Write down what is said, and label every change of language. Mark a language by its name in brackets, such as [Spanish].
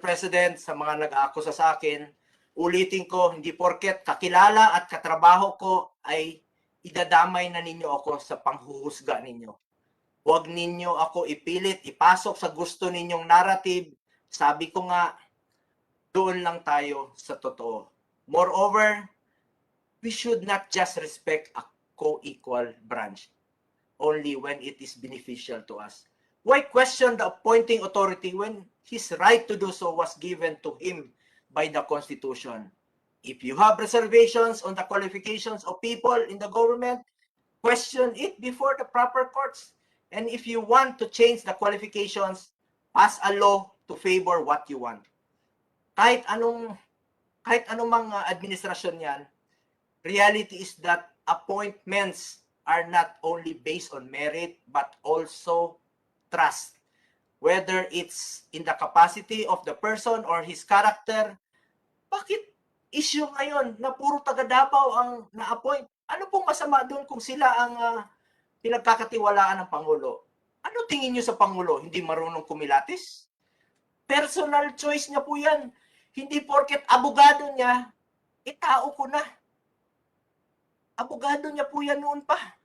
[Filipino] President, sa mga nag-aakusa sa akin, ulitin ko, hindi porket kakilala at katrabaho ko ay idadamay na ninyo ako sa panghuhusga ninyo. Huwag ninyo ako ipilit, ipasok sa gusto ninyong narrative. Sabi ko nga, doon lang tayo sa totoo. [English] Moreover, we should not just respect a co-equal branch only when it is beneficial to us. Why question the appointing authority when his right to do so was given to him by the Constitution? If you have reservations on the qualifications of people in the government, question it before the proper courts. And if you want to change the qualifications, pass a law to favor what you want. [Filipino] Kahit anong mga administrasyon yan, [English] reality is that appointments are not only based on merit but also trust. Whether it's in the capacity of the person or his character, [Filipino] bakit issue ngayon na puro taga Davao ang na-appoint? Ano pong masama doon kung sila ang pinagkakatiwalaan ng Pangulo? Ano tingin nyo sa Pangulo? Hindi marunong kumilatis? Personal choice niya po yan. Hindi porket abogado niya, tao ko na. Abogado niya po yan noon pa.